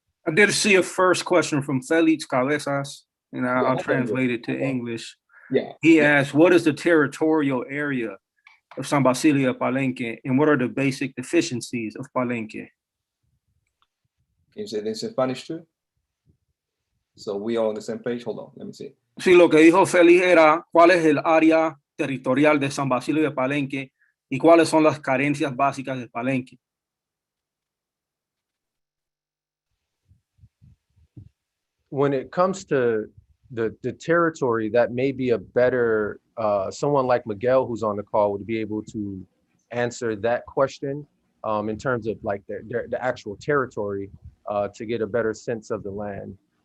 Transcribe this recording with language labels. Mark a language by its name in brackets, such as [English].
[English] I did see a first question from Felix Cabezas, and I'll translate it to English. Yeah. He asked, what is the territorial area of San Basilio de Palenque, and what are the basic deficiencies of Palenque? Can you say this in Spanish too? So we are on the same page. Hold on, let me see. [Spanish] Sí, lo que dijo Félix era cuál es el área territorial de San Basilio de Palenque y cuáles son las carencias básicas de Palenque. [English] When it comes to the territory, that may be a better, someone like Miguel who's on the call would be able to answer that question in terms of like the actual territory to get a better sense of the land.